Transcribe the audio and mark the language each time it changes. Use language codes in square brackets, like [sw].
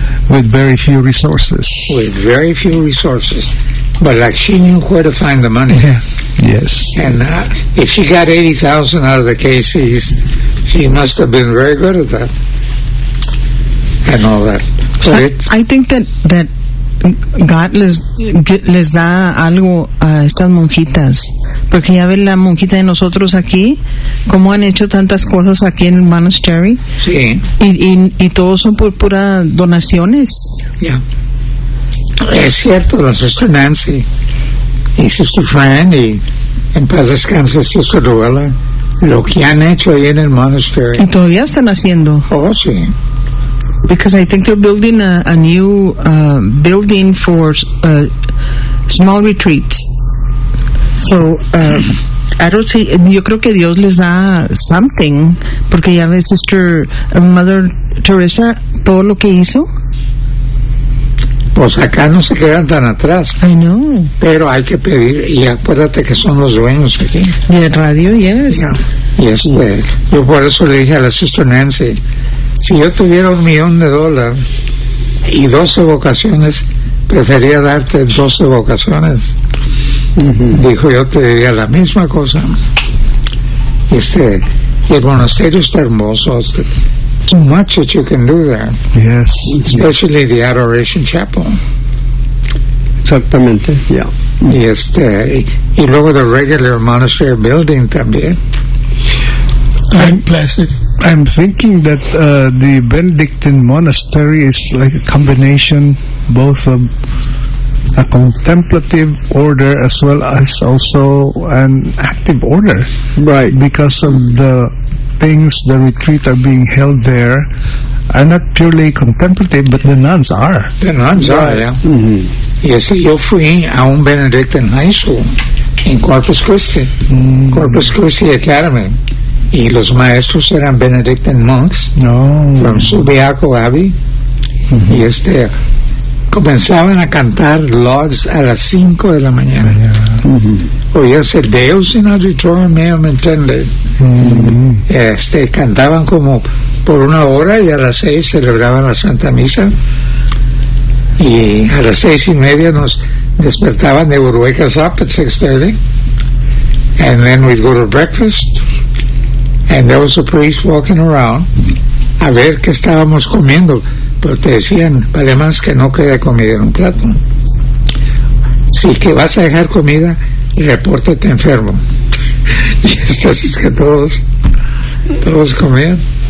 [en] With very few resources. With very few resources. But like she knew where to find the money. Yeah. Yes. And if she got 80,000 out of the KCs, she must have been very good at that. And all that. But so I think that God [es] les da algo a estas monjitas, porque ya ve la monjita de nosotros aquí, cómo han hecho tantas cosas aquí en el monastery. Sí. Y todos son por pura donaciones. Ya. Yeah. Es cierto, la Sister Nancy y Sister Fran y en paz descanse Sister Luella, lo que han hecho ahí en el monastery. Y todavía están haciendo. Oh, sí. [en] Because I think they're building a new building for small retreats. So, I don't see, [es] yo creo que Dios les da something, porque ya ves, Sister Mother Teresa, todo lo que hizo. Pues acá no se quedan tan atrás. [en] I know. [es] Pero hay que pedir, y acuérdate que son los dueños aquí. Y el radio, yes. Yeah. Y este, yo por eso le dije a la Sister Nancy, si yo tuviera $1,000,000 y 12 vocaciones, prefería darte 12 vocaciones. Dijo, yo te diría la misma cosa. Este, el monasterio está hermoso. [en] Too much that you can do there. Yes. Especially the Adoration Chapel. [es] Exactamente, yeah. Y este, y luego [en] the regular monastery building [es] también. [en] I'm blessed. I'm thinking that the Benedictine monastery is like a combination both of a contemplative order as well as also an active order. Right. Because of the things, the retreat are being held there, are not purely contemplative, but the nuns are. The nuns are, yeah. Mm-hmm. [es] Yes, yo fui a un Benedictine high school in Corpus Christi, Corpus Christy Academy. Y los maestros eran Benedictine monks. No. [en] From Subiaco Abbey. Mm-hmm. [es] Y este, comenzaban a cantar Lauds a las 5 de la mañana. Mm-hmm. [la] Oíase Deus in auditorium meum intende. Mm-hmm. [es] Este, cantaban como por una hora y a las 6 celebraban la Santa Misa. Y a las 6:30 nos despertaban, [en] they would wake us up at 6:30. And then we'd go to breakfast. And there was a priest walking around [es] a ver qué estábamos comiendo, porque decían, vale más que no quede comida en un plato. Si que vas a dejar comida, repórtate enfermo. Y estas es que todos comían.